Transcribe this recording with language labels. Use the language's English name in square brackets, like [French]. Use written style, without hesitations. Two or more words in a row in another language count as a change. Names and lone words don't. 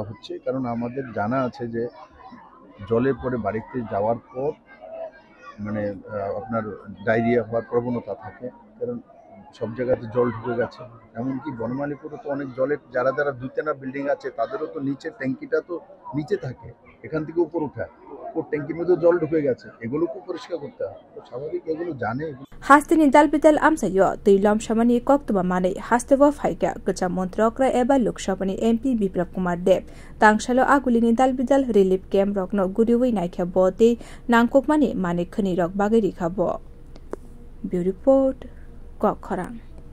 [Bangla] হচ্ছে কারণ আমাদের জানা আছে যে জলের পরে বাড়িতে যাওয়ার পর মানে আপনার ডায়রিয়া হওয়ার প্রবণতা থাকে কারণ সব জায়গাতে জল ঢুকে গেছে এমনকি বনমালীপুরে তো অনেক জলের যারা 2-3 বিল্ডিং আছে তাদেরও তো নিচে ট্যাঙ্কিটা তো নিচে থাকে এখান থেকে উপর উঠায় ও ট্যাঙ্কির মধ্যে জল ঢুকে গেছে এগুলোকে পরিষ্কার করতে হয় তো স্বাভাবিক এগুলো জানে [Kok Borok] Hasteni dalbidal amsayo tei lomsamani koktba manei hastebo phaika Kacham Mantri Okra eba Lok Sabha ni MP Biplab Kumar Deb tangshalo agulini dalbidal [English] relief camp [Kok Borok] rokno guriwi naikha bo tei nangkokmani mane khani rok bagai rikhabo [English] Bureau Report [Kok Borok] Kokharang